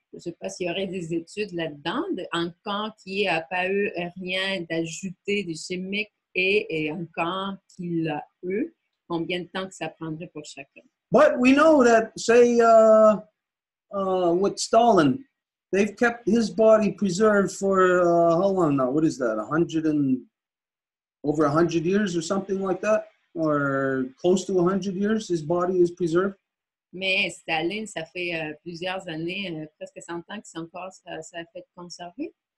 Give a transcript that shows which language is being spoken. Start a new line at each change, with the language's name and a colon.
French: Je ne sais pas s'il y aurait des études là-dedans, un corps qui n'a pas eu rien d'ajouté de chimique et un corps qui l'a eu, combien de temps que ça prendrait pour chacun.
English: But we know that, say, with Stalin, they've kept his body preserved for how long now? What is that? Over 100 years or something like that, or close to 100 years. His body is preserved.
French: Mais Staline, ça fait plusieurs années, presque 100 ans que son corps ça a fait conserver.